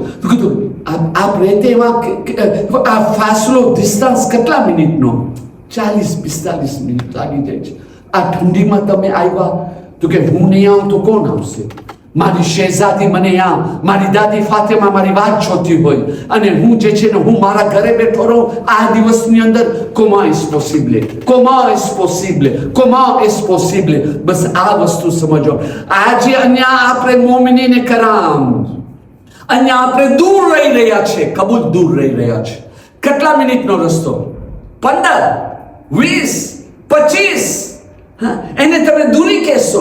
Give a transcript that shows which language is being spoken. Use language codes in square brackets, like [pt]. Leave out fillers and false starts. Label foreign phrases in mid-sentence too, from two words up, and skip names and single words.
[gu] તો કીધું આપ રહેતે આ ફાસલો ડિસ્ટન્સ કેટલા મિનિટનો? 40-45 મિનિટ લાગી જાય છે. આ ઠંડીમાં તમે આવ્યા? તો કે હું નહીં આવું તો કોણ આવશે? મારી શહેઝાદી મને મારી દાદી ફાતિમા મારી વાત જોતી હોય અને હું જે છે ને હું મારા ઘરે બેઠો રહું આ દિવસની અંદર. [fr] comment est possible? [gu] બસ આ વસ્તુ સમજો. આજે અહીંયા આપણે મોમિનીને કરામ, અહીંયા આપણે દૂર રહી રહ્યા છે, કબૂલ દૂર રહી રહ્યા છે. કેટલા મિનિટનો રસ્તો? 15, 20, 25. એને તમે દૂરી કહેશો?